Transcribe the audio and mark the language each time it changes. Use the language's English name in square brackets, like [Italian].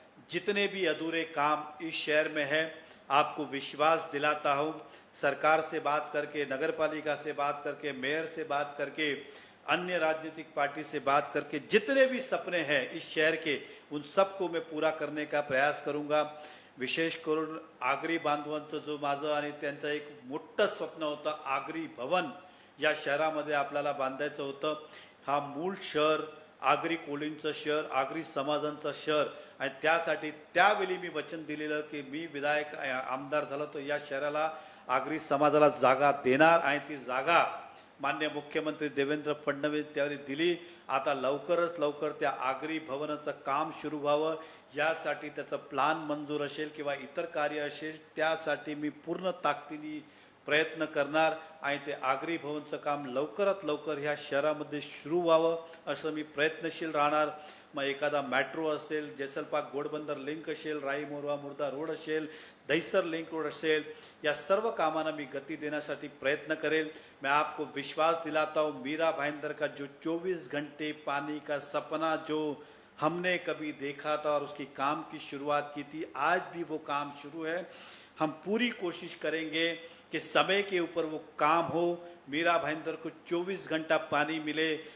[Hindi] जितने भी अधूरे काम इस शहर में हैं, आपको विश्वास दिलाता हूँ, सरकार से बात करके, नगर पालिका से बात करके, मेयर से बात करके, अन्य राजनीतिक पार्टी से बात करके, जितने भी सपने हैं इस शहर के, उन सबको मैं पूरा करने का प्रयास करूंगा। [Marathi] विशेष करून आगरी बांधवांचं जो माझं आणि त्यांचं एक मोठं स्वप्न होतं, आगरी भवन या शहरामध्ये आपल्याला बांधायचं होतं। हा मूळ शहर आगरी कोळींचं शहर, आगरी समाजांचं शहर, आणि त्यासाठी त्यावेळी मी वचन दिलेलं की मी विधायक आमदार झालो तो या शहराला, आगरी समाजाला जागा देणार, आणि ती जागा माननीय मुख्यमंत्री देवेंद्र फडणवीस त्यावेळी दिली। आता लवकरच लवकर त्या आगरी भवनाचं काम सुरू व्हावं, यासाठी त्याचा प्लान मंजूर असेल किंवा इतर कार्य असेल, त्यासाठी मी पूर्ण ताकदीने प्रयत्न करणार, आणि ते आगरी भवनचं काम लवकरात लवकर ह्या शहरामध्ये सुरू व्हावं असं मी प्रयत्नशील राहणार। मग एखादा मेट्रो असेल, जेसलपाक घोडबंदर लिंक असेल, राई मोरवा मुर्दा रोड असेल, दहिसर लिंक रोड असेल, या सर्व कामांना मी गति देण्यासाठी प्रयत्न करेल। [Hindi] मैं आपको विश्वास दिलाता हूँ, मीरा भाईंदर का जो 24 घंटे पानी का सपना जो हमने कभी देखा था और उसकी काम की शुरुआत की थी, आज भी वो काम शुरू है। हम पूरी कोशिश करेंगे कि समय के ऊपर वो काम हो, मीरा भाईंदर को 24 घंटा पानी मिले।